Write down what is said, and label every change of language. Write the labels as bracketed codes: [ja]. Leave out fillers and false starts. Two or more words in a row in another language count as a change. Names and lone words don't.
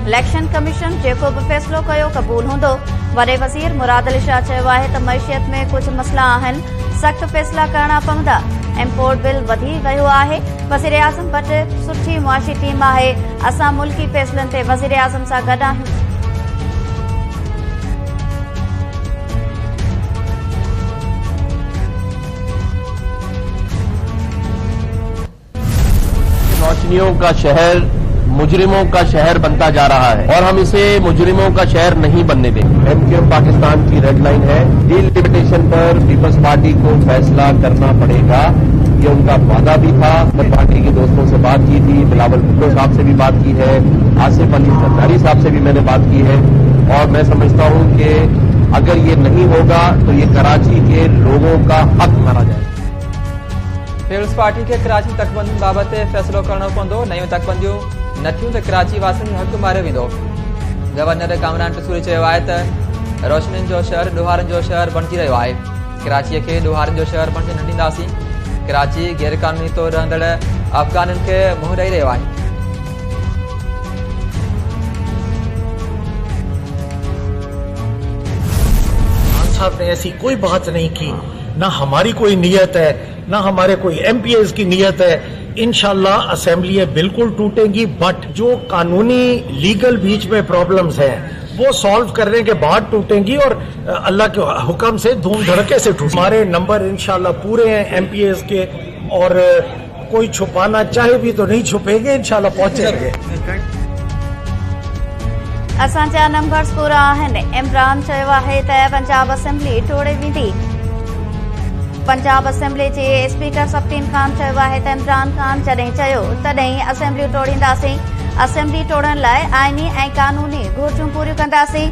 [en] election commission [sd] जेको बि फ़ैसिलो कयो क़बूल हूंदो। वॾे वज़ीर मुराद अली शाह चयो आहे त मईशियत में कुझु मसइला आहिनि, सख़्त फ़ैसिला करणा पवंदा। [en] import bill [sd] वधी वियो आहे। वज़ीर आज़म वटि सुठी मुआशी टीम आहे। असां मुल्की फ़ैसिलनि ते वज़ीर आज़म सां गॾु आहियूं। [ur] روشنیوں کا شہر مجرموں کا شہر بنتا جا رہا ہے اور ہم اسے مجرموں کا شہر نہیں بننے دیں گے. MQM پاکستان کی [en] red line [ur] ہے. ڈیلیمیٹیشن پر پیپلز پارٹی کو فیصلہ کرنا پڑے گا، یہ ان کا وعدہ بھی تھا. میں پارٹی کے دوستوں سے بات کی تھی، بلاول بھٹو صاحب سے بھی بات کی ہے، آصف علی زرداری صاحب سے بھی میں نے بات کی ہے اور میں سمجھتا ہوں کہ اگر یہ نہیں ہوگا تو یہ کراچی کے لوگوں کا حق مارا جائے گا. [sd] पीपल्स पार्टी के कराची तकबंदियुनि बाबति फ़ैसिलो करणो पवंदो। नयूं तकबंदियूं न थियूं त कराची वासियुनि जो हक़ मारियो वेंदो। गवर्नर कामरान टसूरी चयो आहे त रोशनियुनि जो शहर ॾोहारनि जो शहर बणिजी रहियो आहे। कराचीअ खे ॾोहारनि जो शहर बणिजण न ॾींदासीं। कराची गैर क़ानूनी तौरु रहंदड़ अफ़गाननि खे मुंहुं ॾेई रहियो आहे। [ur] خان صاحب نے ایسی کوئی بات نہیں کی، نہ ہماری کوئی نیت ہے، نہ ہمارے کوئی MPs کی نیت ہے. انشاءاللہ اسمبلی بالکل ٹوٹیں گی، بٹ جو قانونی لیگل بیچ میں پرابلمز ہیں وہ سالو کرنے کے بعد ٹوٹیں گی اور اللہ کے حکم سے دھوم دھڑکے سے ٹوٹیں گی. ہمارے نمبر انشاءاللہ پورے ہیں MPs کے اور کوئی چھپانا چاہے بھی تو نہیں چھپیں گے، انشاءاللہ پہنچیں گے. [sd] असांजा नंबर्स पूरा आहिनि। इमरान चयो आहे त पंजाब असेंबली टोड़े वेंदी। पंजाब असेंबली जे स्पीकर सफ्तीन खान चयो आहे त इमरान खान जॾहिं चयो तॾहिं असेंबली टोड़ींदासीं। असेंबली टोड़ण लाइ आइनी ऐं कानूनी घुरिजूं पूरियूं कंदासीं।